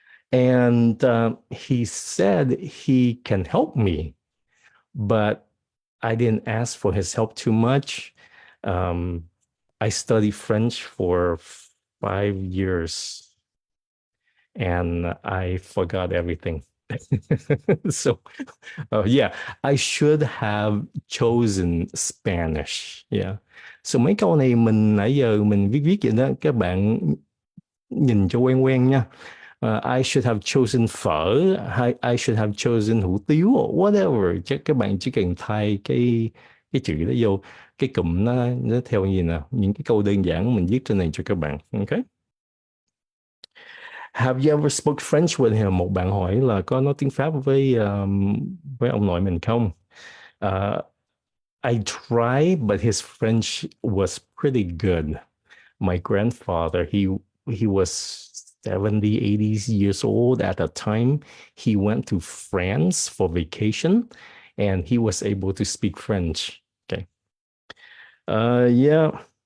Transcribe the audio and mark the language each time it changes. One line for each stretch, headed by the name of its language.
English: And he said he can help me, but I didn't ask for his help too much. I studied French for 5 years and I forgot everything. So, yeah, I should have chosen Spanish. Yeah.
Vietnamese: So mấy câu này mình nãy giờ mình viết vậy đó, các bạn nhìn cho quen quen nha.
English: I should have chosen phở, I should have chosen hủ tiếu, or whatever.
Vietnamese: Chắc các bạn chỉ cần thay cái chữ đó vô, cái cụm nó theo gì nào, những cái câu đơn giản mình viết trên này cho các bạn.
English: Okay. Have you ever spoke French with him?
Vietnamese: Một bạn hỏi là có nói tiếng Pháp với ông nội mình không?
English: I tried, but his French was pretty good. My grandfather, he was 70, 80 years old at the time. He went to France for vacation and he was able to speak French. Okay. Yeah.